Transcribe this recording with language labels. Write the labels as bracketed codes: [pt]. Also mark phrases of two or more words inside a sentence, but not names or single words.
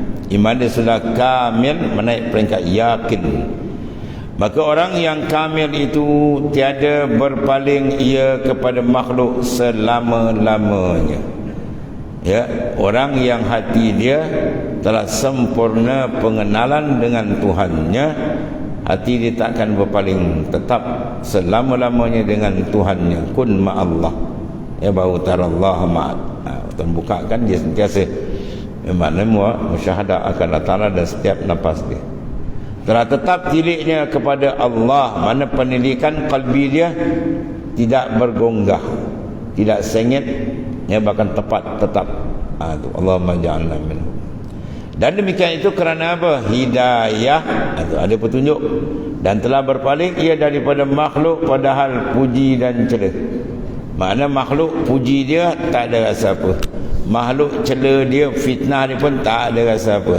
[ms] Iman dia sudah kamil, menaik peringkat yakin. Maka orang yang kamil itu tiada berpaling ia kepada makhluk selama-lamanya. Ya, orang yang hati dia telah sempurna pengenalan dengan Tuhannya, hati dia tak akan berpaling, tetap selama-lamanya dengan Tuhannya. Kun ma'allah, ya bahu tarallah ma'at. Tuan bukakan dia sentiasa maknanya musyahadah akan Allah Ta'ala dan setiap nafas dia telah tetap tiliknya kepada Allah, mana penilikan kalbi dia tidak bergonggah, tidak sengit, ya, bahkan tepat tetap. [ar] اللهم اجعلنا منه. [ms] Dan demikian itu kerana apa? Hidayah, ada petunjuk, dan telah berpaling ia daripada makhluk padahal puji dan celah. Makna makhluk puji dia tak ada rasa apa, makhluk cela dia, fitnah dia pun tak ada rasa apa.